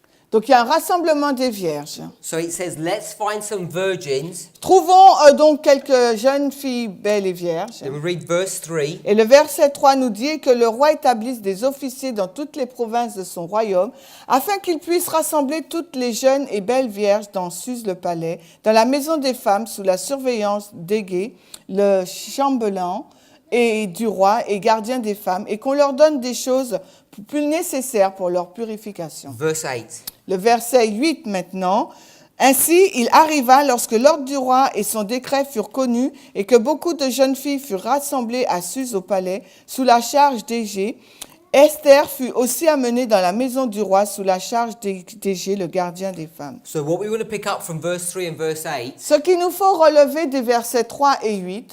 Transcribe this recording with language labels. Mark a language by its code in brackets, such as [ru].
[fr] Donc, il y a un rassemblement des vierges. [en] So it says, let's find some virgins. [fr] Trouvons donc quelques jeunes filles belles et vierges. [en] Then we read verse 3. [fr] Et le verset 3 nous dit que le roi établisse des officiers dans toutes les provinces de son royaume, afin qu'ils puissent rassembler toutes les jeunes et belles vierges dans Suse le palais, dans la maison des femmes, sous la surveillance d'Égé, le chambellan, et du roi et gardien des femmes, et qu'on leur donne des choses plus nécessaires pour leur purification. [en] Verse 8. [fr] Le verset 8 maintenant. Ainsi, il arriva lorsque l'ordre du roi et son décret furent connus et que beaucoup de jeunes filles furent rassemblées à Suse au palais sous la charge d'Égé. Esther fut aussi amenée dans la maison du roi sous la charge d'Égé, le gardien des femmes. [en] So what we want to pick up from verse 3 and verse 8 [fr] Ce qu'il nous faut relever des versets 3 et 8,